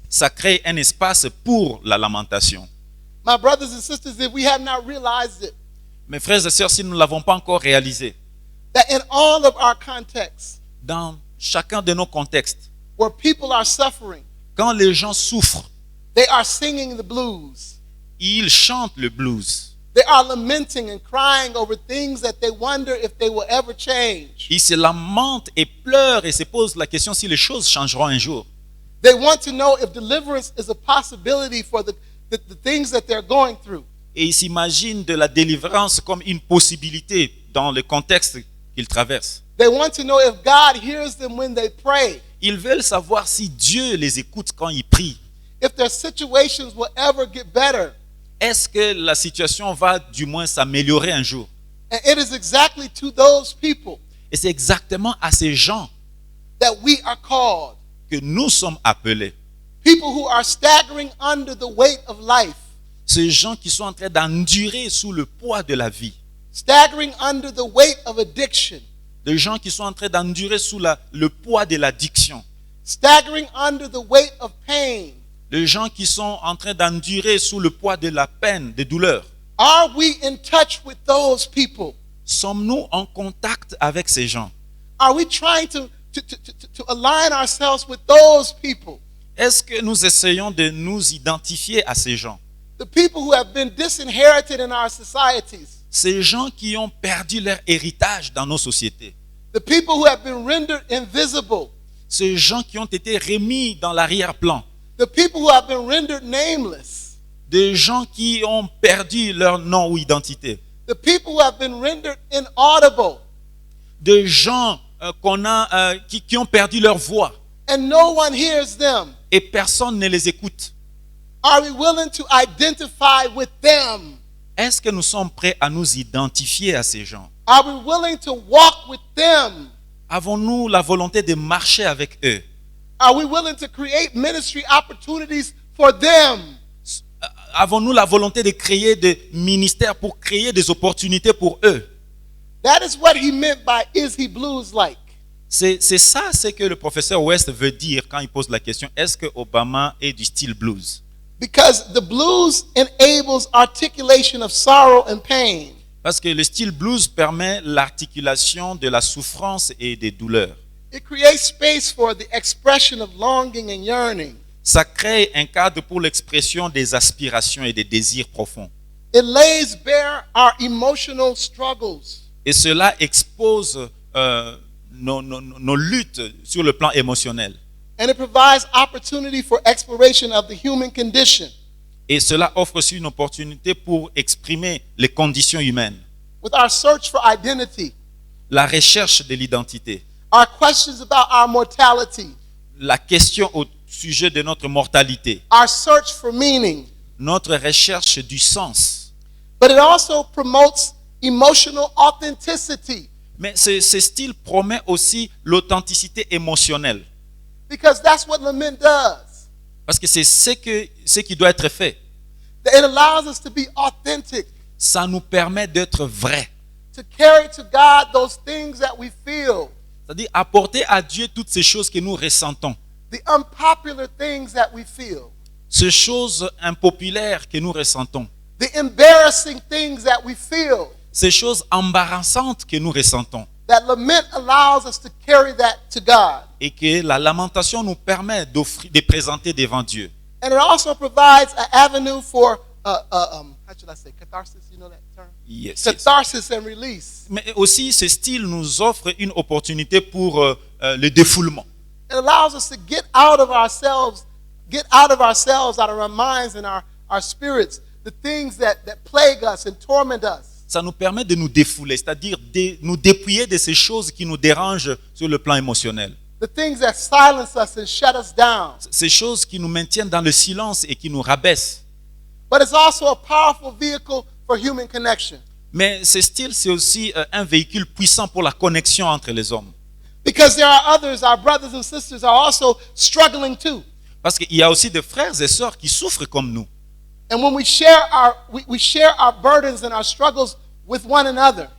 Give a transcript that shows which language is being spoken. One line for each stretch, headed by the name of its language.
French: ça crée un espace pour la lamentation.
English: My brothers and sisters, if we have not realized it,
French: Mes frères et sœurs, si nous ne l'avons pas encore réalisé,
English: that in all of our contexts,
French: dans chacun de nos contextes,
English: where people are suffering,
French: quand les gens souffrent,
English: they are singing the blues.
French: ils chantent le blues.
English: They are lamenting and crying over things that they wonder if they will ever change.
French: Ils se lamentent et pleurent et se posent la question si les choses changeront un jour.
English: They want to know if deliverance is a possibility for the things that they're going through.
French: Et ils s'imaginent de la délivrance comme une possibilité dans le contexte qu'ils traversent.
English: They want to know if God hears them when they pray,
French: Ils veulent savoir si Dieu les écoute quand ils prient.
English: if their situations will ever get better.
French: Est-ce que la situation va du moins s'améliorer un jour?
English: And it is exactly to those people
French: Et c'est exactement à ces gens
English: that we are called.
French: que nous sommes appelés.
English: People who are staggering under the weight of life,
French: Ces gens qui sont en train d'endurer sous le poids de la vie.
English: staggering under the weight of addiction,
French: Des gens qui sont en train d'endurer sous le poids de l'addiction.
English: staggering under the weight of pain.
French: Des gens qui sont en train d'endurer sous le poids de la peine, des douleurs.
English: Are we in touch with those people?
French: Sommes-nous en contact avec ces gens?
English: Are we trying to align ourselves with those people?
French: Est-ce que nous essayons de nous identifier à ces gens?
English: The people who have been disinherited in our societies.
French: Ces gens qui ont perdu leur héritage dans nos sociétés.
English: The people who have been rendered invisible.
French: Ces gens qui ont été remis dans l'arrière-plan.
English: The people who have been rendered nameless.
French: Des gens qui ont perdu leur nom ou identité.
English: The people who have been rendered inaudible.
French: Des gens qui ont perdu leur voix
English: And no one hears them.
French: et personne ne les écoute.
English: Are we willing to identify with them?
French: Est-ce que nous sommes prêts à nous identifier à ces gens?
English: Are we willing to walk with them?
French: Avons-nous la volonté de marcher avec eux?
English: Are we willing to create ministry opportunities for them?
French: Avons-nous la volonté de créer des ministères pour créer des opportunités pour eux?
English: That is what he meant by is he blues like?
French: C'est ça ce que le professeur West veut dire quand il pose la question, est-ce que Obama est du style blues?
English: Because the blues enables articulation of sorrow and pain.
French: Parce que le style blues permet l'articulation de la souffrance et des douleurs.
English: It creates space for the expression of longing and yearning.
French: Ça crée un cadre pour l'expression des aspirations et des désirs profonds.
English: It lays bare our emotional struggles.
French: Et cela expose nos luttes sur le plan émotionnel.
English: And it provides opportunity for exploration of the human condition.
French: Et cela offre aussi une opportunité pour exprimer les conditions humaines.
English: With our search for identity,
French: La recherche de l'identité.
English: our questions about our mortality,
French: La question au sujet de notre mortalité.
English: our search for meaning.
French: Notre recherche du sens.
English: But it also promotes emotional authenticity,
French: Mais ce style promet aussi l'authenticité émotionnelle.
English: because that's what lament does.
French: Parce que c'est ce qui doit être fait.
English: It allows us to be authentic,
French: Ça nous permet d'être vrais.
English: to carry to God those things that we feel,
French: C'est-à-dire apporter à Dieu toutes ces choses que nous ressentons.
English: the unpopular things that we feel,
French: Ces choses impopulaires que nous ressentons.
English: the embarrassing things that we feel.
French: Ces choses embarrassantes que nous ressentons.
English: That lament allows us to carry that to God.
French: Et que la lamentation nous permet de présenter devant Dieu.
English: And it also provides an avenue for, how should I say, catharsis, you know that term? Yes. Catharsis and release.
French: Mais aussi, ce style nous offre une opportunité pour le défoulement.
English: It allows us to get out of ourselves, out of our minds and our spirits, the things that plague us and torment us.
French: Ça nous permet de nous défouler, c'est-à-dire de nous dépouiller de ces choses qui nous dérangent sur le plan émotionnel.
English: The things that silence us and shut us down.
French: Ces choses qui nous maintiennent dans le silence et qui nous rabaissent.
English: But it's also a powerful vehicle for human connection.
French: Mais ce style, c'est aussi un véhicule puissant pour la connexion entre les hommes.
English: Because there are others, our brothers and sisters are also struggling too.
French: Parce qu'il y a aussi des frères et sœurs qui souffrent comme nous.
English: And when we share our burdens and our struggles with one another,